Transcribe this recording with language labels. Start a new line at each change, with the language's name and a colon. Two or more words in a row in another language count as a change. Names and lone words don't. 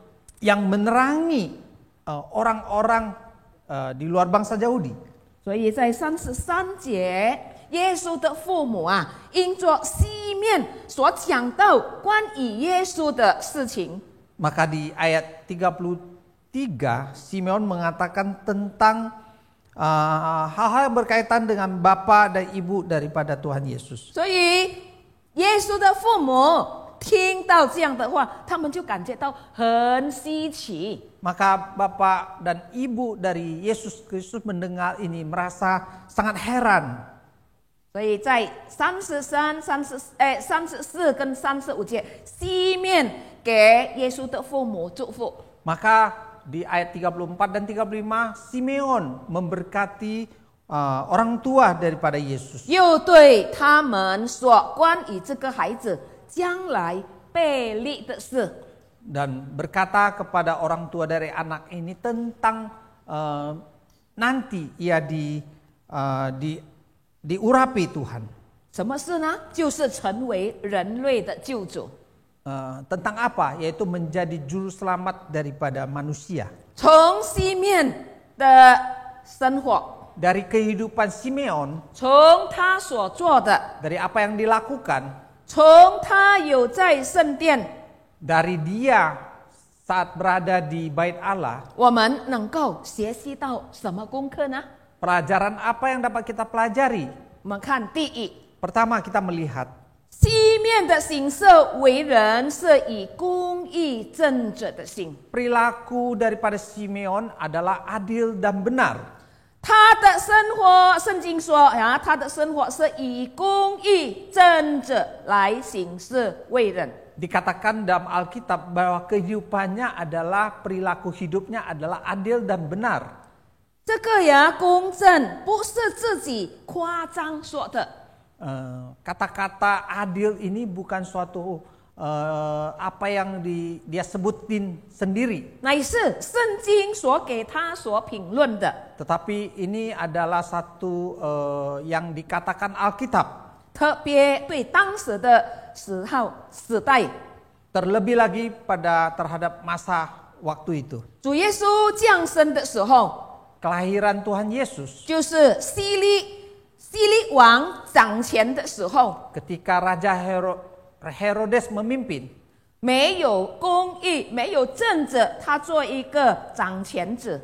Indonesian: Yang menerangi orang-orang di luar bangsa Yahudi.
Chinese: 所以在33节，耶稣的父母因着西面所讲到关于耶稣的事情，
Indonesian: Maka di ayat 33 Simeon mengatakan tentang hal-hal yang berkaitan dengan bapa dan ibu daripada Tuhan Yesus.
Chinese: 所以耶稣的父母听到这样的话，他们就感觉到很稀奇。
Indonesian: Maka bapak dan ibu dari Yesus Kristus mendengar ini merasa sangat heran.
Chinese: 所以在34跟35节，西面给耶稣的父母祝福。
Indonesian: Maka di ayat 34 dan 35 Simeon memberkati orang tua daripada Yesus.
Chinese: 又对他们说关于这个孩子将来被立的事。
Indonesian: Dan berkata kepada orang tua dari anak ini tentang nanti ia diurapi Tuhan.
Chinese: 什么事呢？就是成为人类的救主。
Indonesian: tentang apa? Yaitu menjadi juru selamat daripada manusia.
Chinese: 从西面的生活，
Indonesian: Dari kehidupan Simeon,
Chinese: 从他所做的，
Indonesian: dari apa yang dilakukan,
Chinese: 从他有在圣殿，
Indonesian: dari dia saat berada di bait Allah,
Chinese: 我们能够学习到什么功课呢？
Indonesian: pelajaran apa yang dapat kita pelajari?
Chinese: 我们看第一，
Indonesian: Pertama kita melihat
Chinese: 西面的行色为人是以公义正直的心，
Indonesian: perilaku daripada Simeon adalah adil dan benar.
Chinese: 他的生活，圣经说啊，他的生活是以公义正直来行事为人。
Indonesian: Dikatakan dalam Alkitab bahwa kehidupannya adalah perilaku hidupnya adalah adil dan benar.
Chinese: 这个呀，公正不是自己夸张说的，
Indonesian: Kata-kata adil ini bukan suatu apa yang dia sebutin sendiri,
Chinese: 乃是圣经所给他所评论的。
Indonesian: tetapi ini adalah satu yang dikatakan Alkitab.
Chinese: 特别对当时的时代，
Indonesian: Terlebih lagi terhadap masa waktu itu.
Chinese: 主耶稣降生的时候，
Indonesian: Kelahiran Tuhan Yesus
Chinese: 就是希律王掌权的时候，
Indonesian: ketika Raja Herodes memimpin,
Chinese: 没有公义，没有正直，他做一个掌权者。